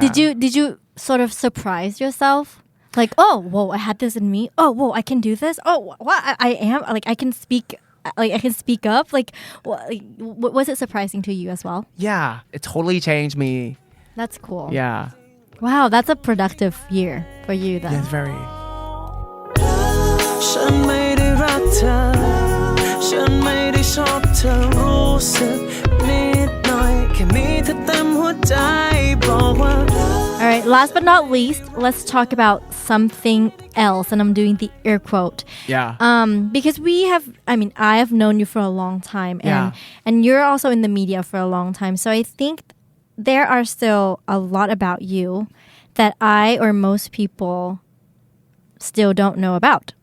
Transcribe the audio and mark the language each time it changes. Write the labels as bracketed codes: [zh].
[en] Did you sort of surprise yourself? Like, oh, whoa, I had this in me. Oh, whoa, I can do this. Oh, what I am like I can speak up. Like, was it surprising to you as well? Yeah, it totally changed me. That's cool. Yeah. Wow, that's a productive year for you then. It's very. [th] ฉันไม่ได้รักเธอฉันไม่ได้ชอบเธอรู้สึกนิดหน่อยแค่มีเธอเต็มหัวใจบอกว่า [en] All right, last but not least, let's talk about something else. And I'm doing the air quote. Yeah. Because I have known you for a long time. And you're also in the media for a long time. So I think there are still a lot about you that I or most people still don't know about.